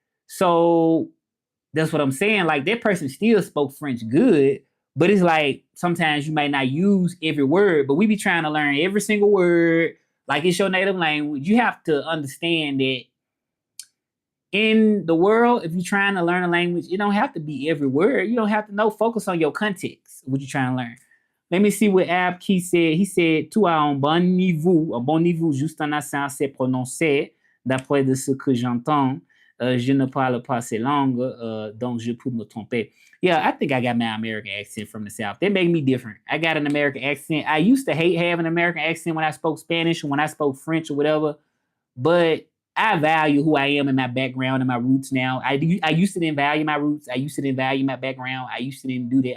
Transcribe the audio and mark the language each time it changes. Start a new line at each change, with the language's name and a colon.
English: So that's what I'm saying. Like that person still spoke French good, but it's like sometimes you might not use every word, but we be trying to learn every single word like it's your native language. You have to understand that in the world, if you're trying to learn a language, it don't have to be every word. You don't have to know. Focus on your context, what you're trying to learn. Let me see what Ab Key said. He said,
French: "Tu as un bon niveau, juste en assez assez prononcé, d'après de ce que j'entends. Je ne parle pas ces langues, donc je peux me tromper."
English: Yeah, I think I got my American accent from the South. They make me different. I got an American accent. I used to hate having an American accent when I spoke Spanish or when I spoke French or whatever, but I value who I am and my background and my roots now. I used to didn't value my roots. I used to didn't value my background. I used to didn't do that.